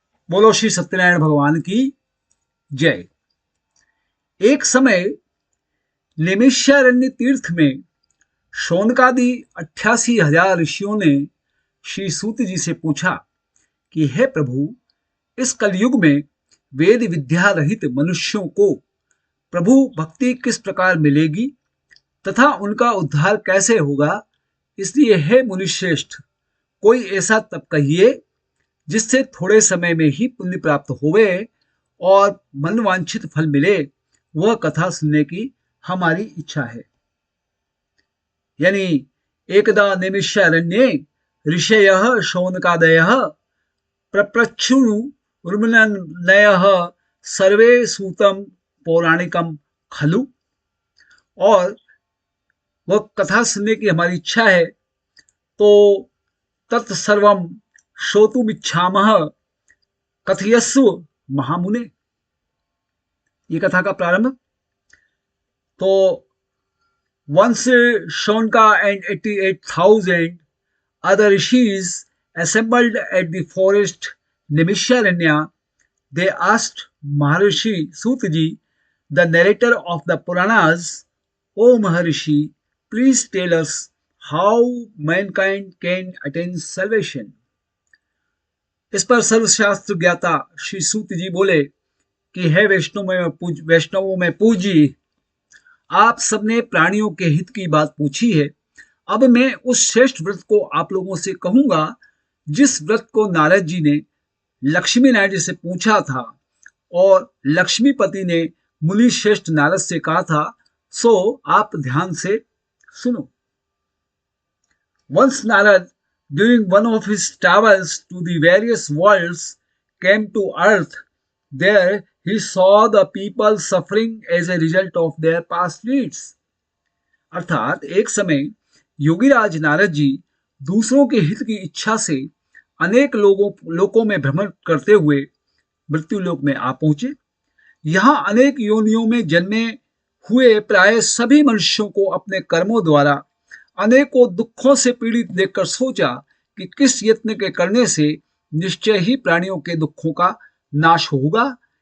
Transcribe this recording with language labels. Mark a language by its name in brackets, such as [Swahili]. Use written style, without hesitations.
[Hindi] बोलो श्री सत्यनारायण भगवान की जय। एक समय नेमिषारण्य तीर्थ में शौनकादि 88,000 ऋषियों ने श्री सूत जी से पूछा कि हे प्रभु, इस कलयुग में वेद विद्या रहित मनुष्यों को प्रभु भक्ति किस प्रकार मिलेगी तथा उनका उद्धार कैसे होगा। इसलिए हे मुनिश्रेष्ठ, कोई ऐसा तप कहिए जिससे थोड़े समय में ही पुण्य प्राप्त होवे और मनवांछित फल मिले। वह कथा सुनने की हमारी इच्छा है। [Sanskrit] यानी एकदा नैमिषारण्ये ऋषयः शौनकादयः प्रप्रच्छुरुर्मुनयः सर्वे सूतम पौराणिकम खलु। [Hindi] और वह कथा सुनने की हमारी इच्छा है, तो [Sanskrit] तत्सर्वम श्रोतुमिच्छामः कथयस्व महामुने। [Hindi] ये कथा का प्रारंभ। [English] तो once Shaunka and 88,000 other rishis assembled at the forest Nimisharanya, they asked Maharishi Sutaji, the narrator of the Puranas, O Maharishi, please tell us how mankind can attain salvation. [Hindi] इस पर सर्वशास्त्र ज्ञाता श्री सूत जी बोले कि हे वैष्णवों में पूजी, आप सबने प्राणियों के हित की बात पूछी है। अब मैं उस श्रेष्ठ व्रत को आप लोगों से कहूंगा जिस व्रत को नारद जी ने लक्ष्मी नारायण जी से पूछा था और लक्ष्मीपति ने मुनि श्रेष्ठ नारद से कहा था। सो आप ध्यान से सुनो। [English] Once Narad, during one of his travels to the various worlds, came to earth. There he saw the people suffering as a result of their past deeds. [Hindi] अर्थात एक समय योगीराज नारद जी दूसरों के हित की इच्छा से अनेक लोकों में भ्रमण करते हुए मृत्युलोक में आ पहुंचे। यहाँ अनेक योनियों में जन्मे हुए प्राय सभी मनुष्यों को अपने कर्मों द्वारा अनेकों दुखों से पीड़ित देखकर सोचा कि किस यत्न के करने से निश्चय ही प्राणियों के दुखों का नाश होगा।